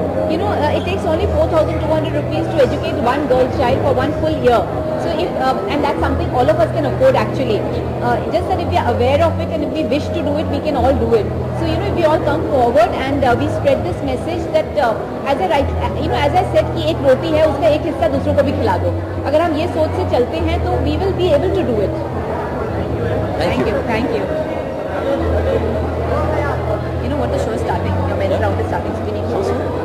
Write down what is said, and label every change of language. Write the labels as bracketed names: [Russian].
[English] You know, it takes only 4,200 rupees to educate one girl child for one full year. So if and that's something all of us can afford actually. Just that if we are aware of it and if we wish to do it, we can all do it. So you know, if we all come forward and we spread this message that as I said [Hindi] कि एक रोटी है उसका एक हिस्सा दूसरों को भी खिला दो। अगर हम ये सोच से चलते हैं तो [English] we will be able to do it. Thank you. You know what, the show is starting. Your men's round is starting. So we need closer.